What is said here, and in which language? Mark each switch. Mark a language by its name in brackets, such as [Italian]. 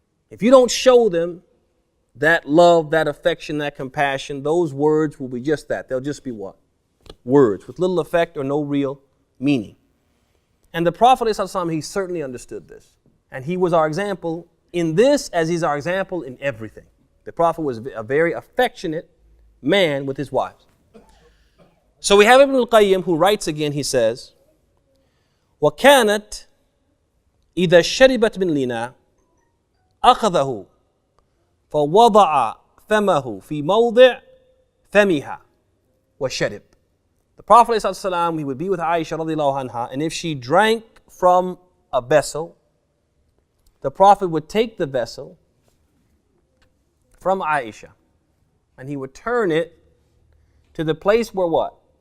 [English] If you don't show them that love, that affection, that compassion, those words will be just that. They'll just be what? Words with little effect or no real meaning. And the Prophet ﷺ, he certainly understood this. And he was our example in this as he's our example in everything. The Prophet was a very affectionate man with his wives. So we have Ibn al-Qayyim who writes again, he says, [Arabic] وَكَانَتْ إِذَا شَرِبَتْ مِنْ لِنَا أَخَذَهُ فَوَضَعَ فَمَهُ فِي مَوْضِعْ فَمِهَا وَشَرِبْ. [English] The Prophet ﷺ, he would be with Aisha radiallahu anha, and if she drank from a vessel, the Prophet would take the vessel from Aisha and he would turn it to the place where what?